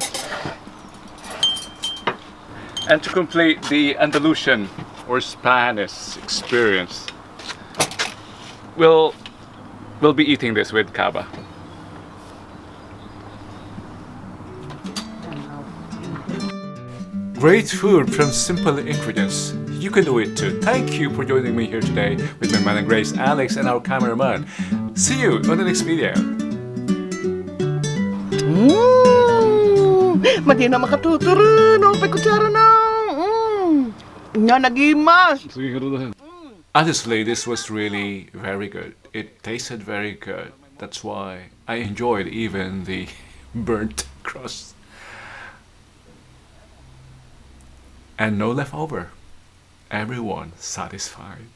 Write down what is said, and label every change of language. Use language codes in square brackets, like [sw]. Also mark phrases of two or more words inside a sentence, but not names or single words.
[en] And to complete the Andalusian or Spanish experience, we'll be eating this with cava. Great food from simple ingredients. You can do it too. Thank you for joining me here today with my Madam Grace, Alex, and our cameraman. See you on the next video. [ilo] Madi na makatuturo no kutsara na. Nya nagimas. [en] Honestly, this was really very good. It tasted very good. That's why I enjoyed even the burnt crust. and no leftover. Everyone satisfied.